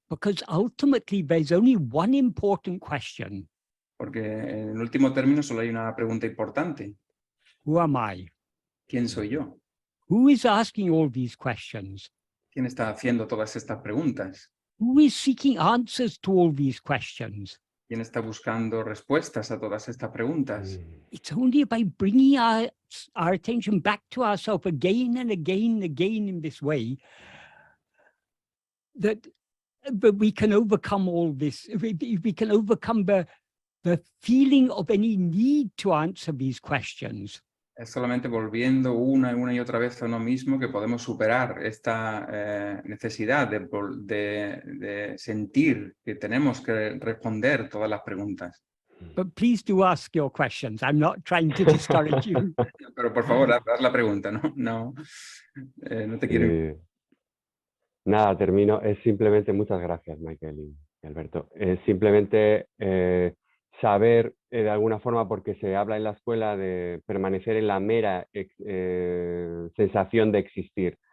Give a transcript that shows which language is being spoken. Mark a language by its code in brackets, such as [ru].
[en] Because ultimately there's only one important question. [es] Porque en último término solo hay una pregunta importante. [en] Who am I? [es] ¿Quién soy yo? [en] Who is asking all these questions? [es] ¿Quién está haciendo todas estas preguntas? [en] Who is seeking answers to all these questions? [es] ¿Quién está buscando respuestas a todas estas preguntas? [en] It's only by bringing our attention back to ourselves again and again and again in this way that we can overcome all this. We can overcome the feeling of any need to answer these questions. [es] Es solamente volviendo una y otra vez a uno mismo que podemos superar esta necesidad de sentir que tenemos que responder todas las preguntas. [en] But please do ask your questions. I'm not trying to discourage you. [es] Pero por favor, haz la pregunta, ¿no? No, no te quiero. Nada, termino. Es simplemente, muchas gracias, Michael y Alberto. Es simplemente saber de alguna forma, porque se habla en la escuela de permanecer en la mera sensación de existir.